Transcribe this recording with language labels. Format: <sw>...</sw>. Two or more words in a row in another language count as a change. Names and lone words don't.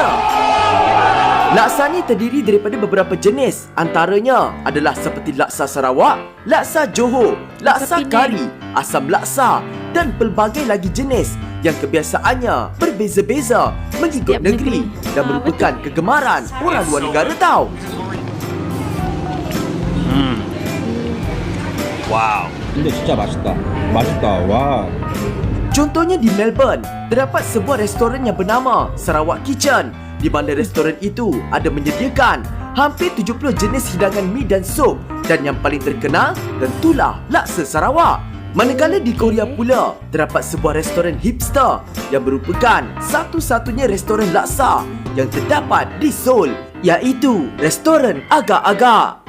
<ms>Laksa ni terdiri daripada beberapa jenis, antaranya adalah seperti laksa Sarawak, laksa Johor, laksa kari, asam laksa dan pelbagai lagi jenis yang kebiasaannya berbeza-beza mengikut negeri dan merupakan kegemaran orang luar negara tau. Wow.</ms> <ko>근데 진짜 맛있다. 맛있다. 와.</ko> <ms>Contohnya di Melbourne, terdapat sebuah restoran yang bernama Sarawak Kitchen, di mana restoran itu ada menyediakan hampir 70 jenis hidangan mi dan sup, dan yang paling terkenal tentulah laksa Sarawak. Manakala di Korea pula, terdapat sebuah restoran hipster yang merupakan satu-satunya restoran laksa yang terdapat di Seoul, iaitu restoran Agak-Agak.</ms>